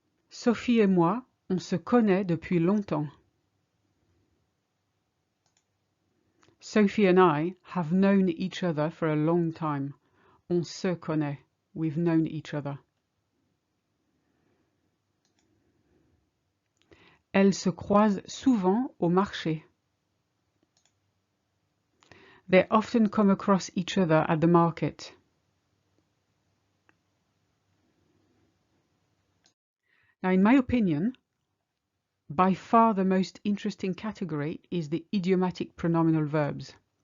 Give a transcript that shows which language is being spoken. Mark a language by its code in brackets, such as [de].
[fr] Sophie et moi, on se connaît depuis longtemps. [en] Sophie and I have known each other for a long time. [fr] On se connaît. [en] We've known each other. [fr] Elles se croisent souvent au marché. [en] They often come across each other at the market. Now, in my opinion, by far the most interesting category is the idiomatic pronominal verbs.